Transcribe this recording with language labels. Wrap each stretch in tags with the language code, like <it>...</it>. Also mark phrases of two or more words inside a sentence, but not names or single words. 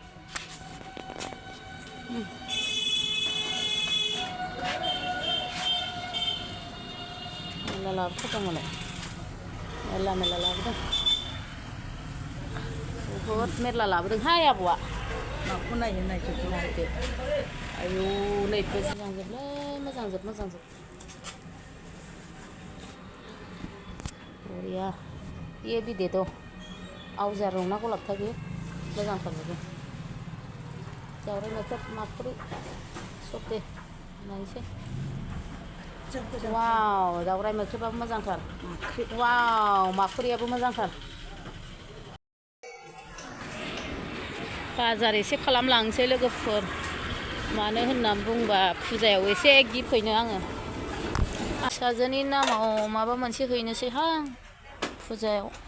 <brx>मेरला लाबोथारदों मालाय मेरला लाबोदों बहुद मेरला लाबोदोंहाय आबौआ माखौ नायदो आयौ नै मोजां जोब</brx> <hi>बढ़िया ये भी दे दो</hi> <brx>आवजार रंना गलाब था बेयो मोजांथार बेबो दावराय मोख्रेब माखुरि सब दे नायनोसै वाव दावराय मोख्रेबाबो मोजांथार वाव माखुरियाबो मोजांथार बाजार एसे खालामलांसै लोगोफोर मानो होननानै बुंबा फुजायाव एसे गिफ्ट हैनो आङो फिसाजोनि नामाव माबा मोनसे हैनोसैहां फुजायाव</brx>